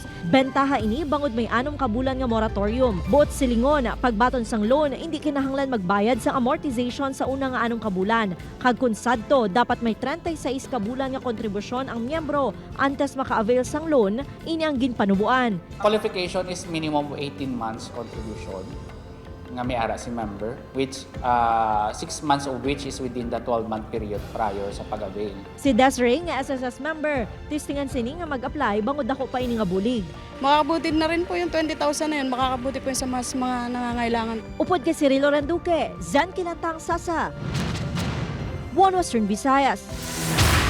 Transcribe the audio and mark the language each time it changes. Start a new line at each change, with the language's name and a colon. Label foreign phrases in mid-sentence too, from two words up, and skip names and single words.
Hiligaynon: Bentaha ini bangod may 6 ka bulan nga moratorium. Buot silingon pagbaton sang loan hindi kinahanglan magbayad sa amortization sa una nga 6 ka bulan. Kag kun sadto dapat may 36 ka bulan nga kontribusyon ang miyembro antes maka-avail sang loan, ini ang ginpanubuan.
English: Qualification is minimum 18 months contribution
Hiligaynon: nga may ara si
English: member, which 6 months of which is within the 12-month period prior
Hiligaynon: sa pag-avail.
English: Si Desiree nga SSS member, tistingan sini nga mag-apply bangod dako pa ini nga bulig.
Filipino: Makakabuti na rin po yung 20,000 na yun, makakabuti po yung sa mas mga nangangailangan.
Hiligaynon: Upod kay Cirilo Renduque, Zen Kilantang Sasa, One Western Visayas.